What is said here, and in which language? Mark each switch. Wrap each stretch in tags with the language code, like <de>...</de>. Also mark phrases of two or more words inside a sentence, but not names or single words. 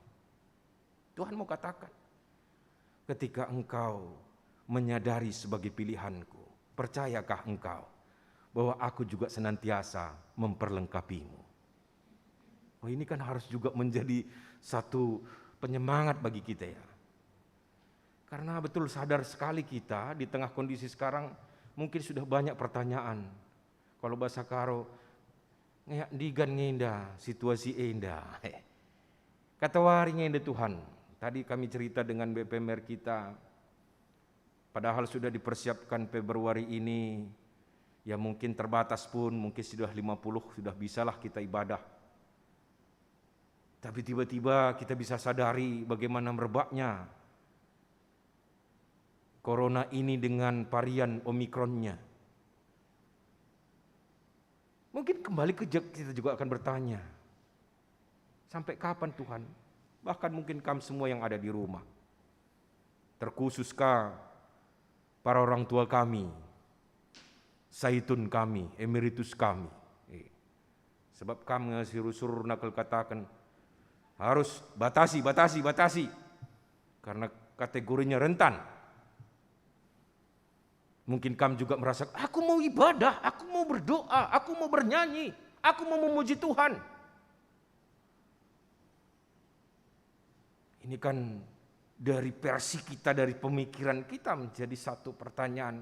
<id>Tuhan mau katakan, ketika engkau menyadari sebagai pilihanku, percayakah engkau bahwa aku juga senantiasa memperlengkapimu? Oh, ini kan harus juga menjadi satu penyemangat bagi kita ya. Karena betul sadar sekali kita di tengah kondisi sekarang mungkin sudah banyak pertanyaan. Kalau bahasa Karo,</id> <btx>digan ngenda,</btx> <id>situasi indah.</id> <btx>Kata wari ngenda Tuhan.</btx> <id>Tadi kami cerita dengan BPMR kita, padahal sudah dipersiapkan Februari ini, ya mungkin terbatas pun, mungkin sudah 50, sudah bisalah kita ibadah. Tapi tiba-tiba kita bisa sadari bagaimana merebaknya Corona ini dengan varian Omikronnya. Mungkin kembali kita juga akan bertanya, sampai kapan Tuhan? Bahkan mungkin kamu semua yang ada di rumah. Terkhususkah para orang tua kami, saitun kami, emeritus kami. Sebab kami suruh nakal katakan, harus batasi. Karena kategorinya rentan. Mungkin kamu juga merasa, aku mau ibadah, aku mau berdoa, aku mau bernyanyi, aku mau memuji Tuhan. Ini kan dari versi kita, dari pemikiran kita menjadi satu pertanyaan.</id>